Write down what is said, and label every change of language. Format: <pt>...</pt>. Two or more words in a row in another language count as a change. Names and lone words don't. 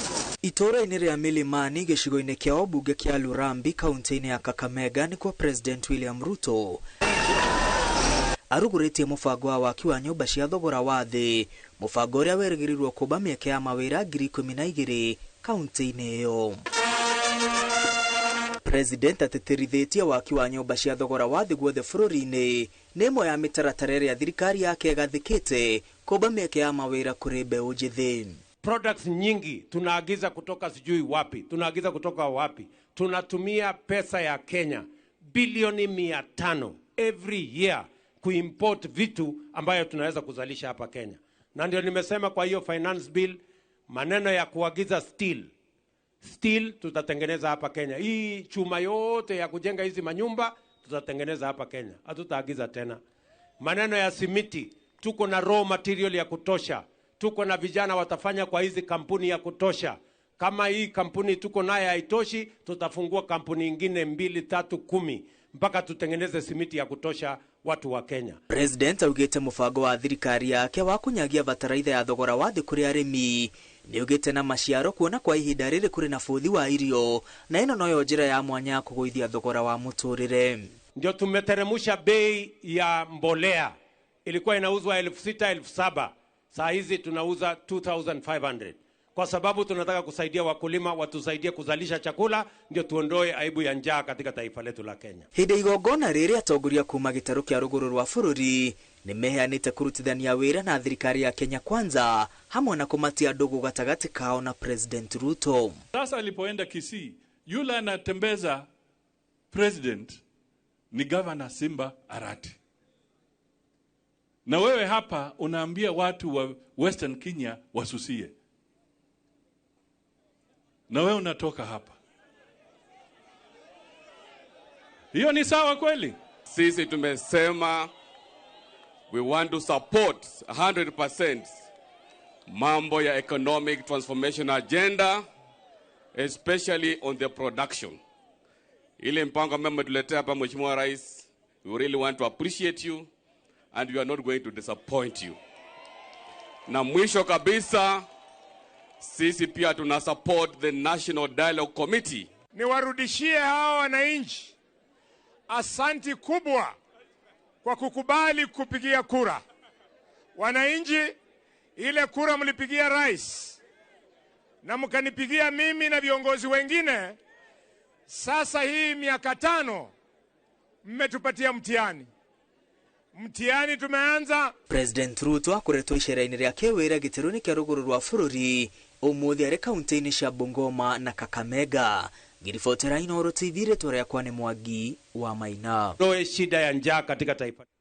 <ki>Itora-inĩ rĩa Milimani gĩcigo-inĩ kĩa ũmbunge kĩa Lurambi kaunti-inĩ ya Kakamega nĩ kwa President William Ruto arugũrĩtie mũbango wa waaki wa nyũmba cia thogora wa thĩ, mũbango ũrĩa werĩgĩrĩirwo kũmba mĩeke ya mawĩra 12,000 kaunti-inĩ ĩyo. President atĩtĩrithĩtie waaki wa nyũmba cia thogora wa thĩ guothe bũrũri-inĩ nĩ ĩmwe ya mĩtaratara ĩrĩa thirikari yake ĩgathĩkĩte kũmba mĩeke ya mawĩra kũrĩ mbeũ njĩthĩ.</ki> <sw>Products nyingi tunaagiza kutoka sijui wapi, tunaagiza kutoka wapi. Tunatumia pesa ya Kenya bilioni 500</sw> <en>every year</en> <sw>kuimport vitu ambayo tunaweza kuzalisha hapa Kenya. Na ndio nimesema kwa hiyo</sw> <en>finance bill</en> <sw>maneno ya kuagiza steel tutatengeneza hapa Kenya. Hii chuma yote ya kujenga hizi manyumba tutatengeneza hapa Kenya. Hatutaagiza tena. Maneno ya simiti, tuko na</sw> <en>raw material</en> <sw>ya kutosha. Tuko na vijana watafanya kwa hizi kampuni ya kutosha. Kama hii kampuni tuko naye haitoshi, tutafungua kampuni nyingine 2, 3, 10 mpaka tutengeneze simiti ya kutosha watu wa Kenya.</sw> <ki>President augĩte mũbango wa thirikari yake wa kunyagia bataraitha ya thogora wa thĩ kũrĩ arĩmi nĩ ugĩte na maciaro kuona kwa ihinda rĩrĩ kũrĩ na bũthi wa irio, na ĩno noyo njĩra ya mwanya ya kũgũithia thogora wa mũtũrĩre.</ki> <sw>Ndio tumeteremsha bei ya mbolea, ilikuwa inauzwa 6,000 7,000, saa hizi tunauza 2,500. Kwa sababu tunataka kusaidia wakulima watusaidie kuzalisha chakula, ndio tuondoe aibu ya njaa katika taifa letu la Kenya.</sw> <ki>Hĩndĩ igongona rĩrĩ atongoria kuma gĩtarũ kĩa rũgũrũ rwa bũrũri nĩ meheanĩte kũrutithania wĩra na thirikari ya Kenya Kwanza hamwe na kũmatia ndũgũ gatagatĩ kao na President Ruto.</ki> <sw>Sasa alipoenda Kisii, yule anatembeza president ni Governor Simba Arati. Na wewe hapa unaambia watu wa Western Kenya wasusie. Na wewe unatoka hapa. Hiyo ni sawa kweli? Sisi tumesema</sw> <en>we want to support 100%</en> <sw>mambo ya</sw> <en>economic transformation agenda, especially on the production.</en> <sw>Ile mpango ambao mmetuletea hapa Mheshimiwa Rais,</sw> <en>we really want to appreciate you and we are not going to disappoint you.</en> <sw>Na mwisho kabisa, sisi pia tuna support the National Dialogue Committee. Niwarudishie hao wananchi asanti kubwa kwa kukubali kupigia kura. Wananchi, ile kura mlipigia rais na mkanipigia mimi na viongozi wengine, sasa hii miaka 5 mmetupatia mtihani. Mtihani tumeanza.</sw> <ki>President Ruto akoretwo icera-inĩ rĩa kĩwĩra gĩtarũ-inĩ kĩa rũgũrũ rwa bũrũri ũmũthĩ arĩ kaunti-inĩ cia Bungoma na Kakamega. Ngiribotera Inooro TV, rĩtwa rĩakwa nĩ Mwangi wa Maina.</ki> <sw>Ndoe shida ya njaa katika taifa.</sw>